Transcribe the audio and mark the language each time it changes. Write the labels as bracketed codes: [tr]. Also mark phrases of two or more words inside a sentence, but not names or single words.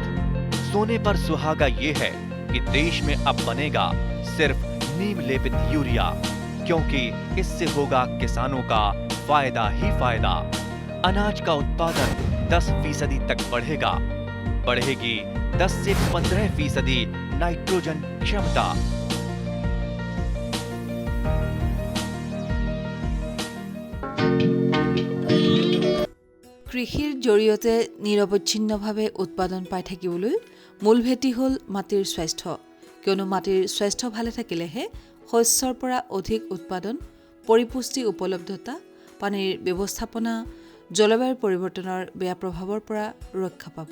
[hi] सोने पर सुहागा ये है कि देश में अब बनेगा सिर्फ नीम लेपित यूरिया, क्योंकि इससे होगा किसानों का फायदा ही फायदा। अनाज का उत्पादन 10% तक बढ़ेगा। बढ़ेगी 10 से 15% नाइट्रोजन क्षमता। [as] কৃষিৰ জৰিয়তে নিৰৱচ্ছিন্নভাৱে উৎপাদন পাই থাকিবলৈ মূল ভেটি হ'ল মাটিৰ স্বাস্থ্য, কিয়নো মাটিৰ স্বাস্থ্য ভালে থাকিলেহে শস্যৰ পৰা অধিক উৎপাদন, পৰিপুষ্টি উপলব্ধতা, পানীৰ ব্যৱস্থাপনা, জলবায়ুৰ পৰিৱৰ্তনৰ বেয়া প্ৰভাৱৰ পৰা ৰক্ষা পাব।